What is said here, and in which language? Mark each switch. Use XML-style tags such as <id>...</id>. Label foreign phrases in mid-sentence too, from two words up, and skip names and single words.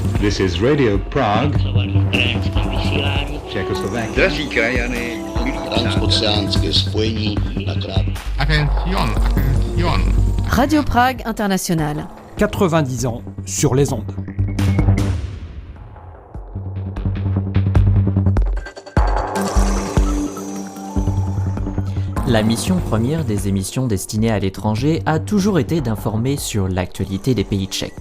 <en>This is Radio Prague, Czechoslovakia.</en> <cs>Drazí krajany, transoceánské spojení na krátko.</cs> <fr>Attention. Radio Prague Internationale. 90 ans sur les ondes. La mission première des émissions destinées à l'étranger a toujours été d'informer sur l'actualité des pays tchèques.</fr>